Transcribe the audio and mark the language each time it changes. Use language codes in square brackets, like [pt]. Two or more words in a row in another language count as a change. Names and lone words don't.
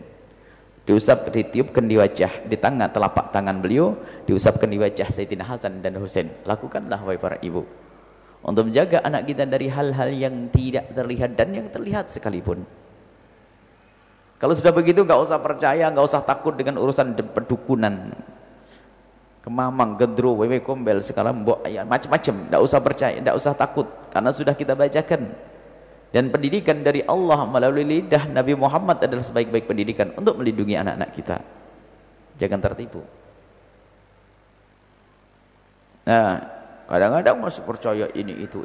[id] Diusap, ditiupkan di wajah, di tangan, telapak tangan beliau, diusapkan di wajah Sayyidina Hasan dan Husain. Lakukanlah wahai para ibu, untuk menjaga anak kita dari hal-hal yang tidak terlihat dan yang terlihat sekalipun. Kalau sudah begitu nggak usah percaya, nggak usah takut dengan urusan pedukunan, kemamang, gedro, wewe kombel, sekarang mbok ayat macam-macam. Nggak usah percaya, nggak usah takut, karena sudah kita bacakan. Dan pendidikan dari Allah melalui lidah Nabi Muhammad adalah sebaik-baik pendidikan untuk melindungi anak-anak kita. Jangan tertipu. Nah, kadang-kadang masih percaya ini itu.